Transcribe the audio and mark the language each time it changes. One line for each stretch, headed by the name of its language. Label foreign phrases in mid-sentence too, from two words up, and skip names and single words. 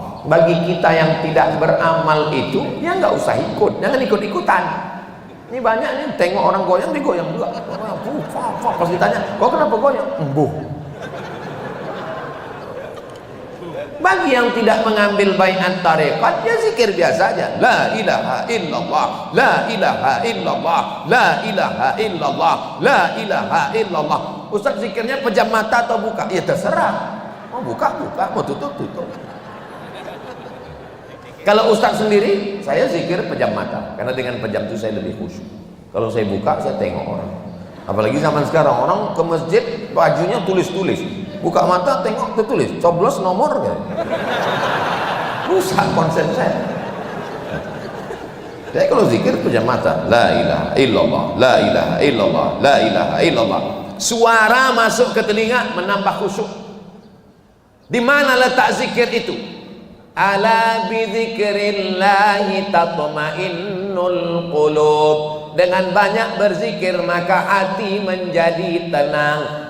Indonesian: Bagi kita yang tidak beramal itu, ya nggak usah ikut, jangan ikut-ikutan. Ini banyak nih, tengok orang goyang, digoyang juga. Pas ditanya, kok kenapa goyang? Embuh. Bagi yang tidak mengambil baiat tarekat, ya zikir biasa aja.
Arabic: لا إله إلا الله، لا إله إلا الله، لا إله إلا الله، لا إله إلا الله.
Indonesian: Ustaz zikirnya pejam mata atau buka? Ya terserah. Mau buka, buka, mau tutup, tutup. Kalau Ustaz sendiri, saya zikir pejam mata, karena dengan pejam itu saya lebih khusyuk. Kalau saya buka, saya tengok orang. Apalagi zaman sekarang, orang ke masjid bajunya tulis-tulis, buka mata tengok tertulis coblos nomor kan? Rusak konsen saya. Saya kalau zikir pejam mata,
Arabic: لا إله إلا الله، لا إله إلا الله، لا إله إلا الله.
Indonesian: Suara masuk ke telinga menambah khusyuk. Di mana letak zikir itu?
Arabic: ألا بذكر الله تطمئن القلوب.
Indonesian: Dengan banyak berzikir maka hati menjadi tenang.